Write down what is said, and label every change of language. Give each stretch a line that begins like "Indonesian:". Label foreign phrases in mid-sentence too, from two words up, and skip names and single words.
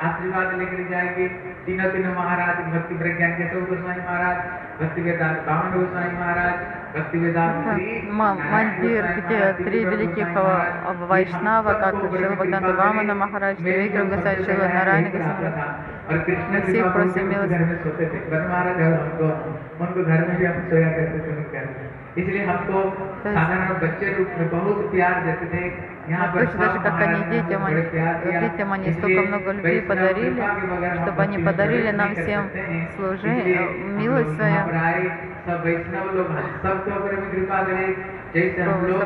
Russian: Мандир, где три великих Вайшнава, как Шрила Бхактивинода Вамана Махарадж, Трикрам Госвами, Шрила Нараяна Госвами,
Hindi: और कृष्ण
Russian: Все
Hindi: कृपा
Russian: просим
Hindi: घर
Russian: милости.
Hindi: में सोते थे बन महाराज और उनको घर में भी हम सोया करते थे उनके घर में। इसलिए हमको साधारण बच्चे रूप में बहुत प्यार देते थे। यहाँ पर
Russian: Точно даже как они детям они столько много любви подарили, чтобы они подарили нам всем милость свою,
Hindi: सब वैष्णव लोग सबके ऊपर भी कृपा करे, जैसे हम लोग